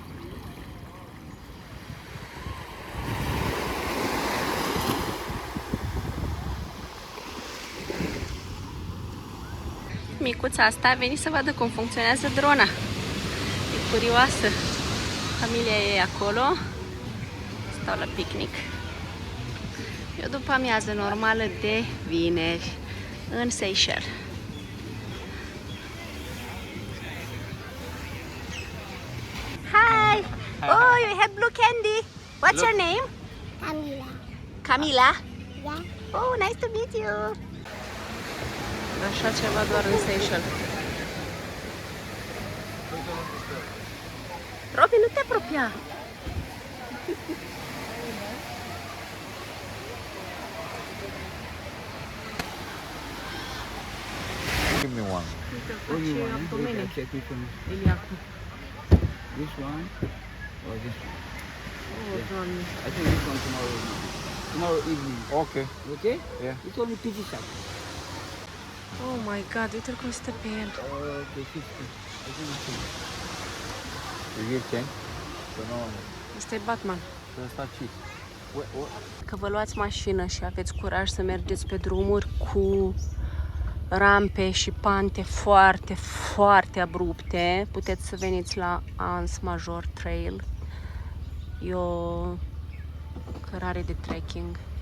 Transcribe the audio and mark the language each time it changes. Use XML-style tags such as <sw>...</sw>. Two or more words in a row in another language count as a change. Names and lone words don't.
<ro>Micuța asta a venit să vadă cum funcționează drona. E curioasă. Familia e acolo. Stau la picnic. E o după amiază normală de vineri în Seychelles.</ro> <en>Hi! Oh, you have blue candy. What's your name? Camila. Camila? Yeah. Oh, nice to meet you.</en> <ro>Așa ceva doar în Seychelles. Robi, nu te apropia.</ro> <en>Give me one. Only one. Check which one. This one or this one? I think this one tomorrow. Tomorrow evening. Okay. Okay? Yeah. It's only 50 cents. Oh my god,</en> <ro>uite-l cum stă pe el.</ro> <en>Okay, 50. I think it's 50. You give 10? So no.</en> <ro>Ăsta e Batman.</ro> <en>So it's not cheap. What?</en> <ro>Că vă luați mașină și aveți curaj să mergeți pe drumuri cu rampe și pante foarte, foarte abrupte, puteți să veniți la Anse Major Trail. E o cărare de trekking.</ro>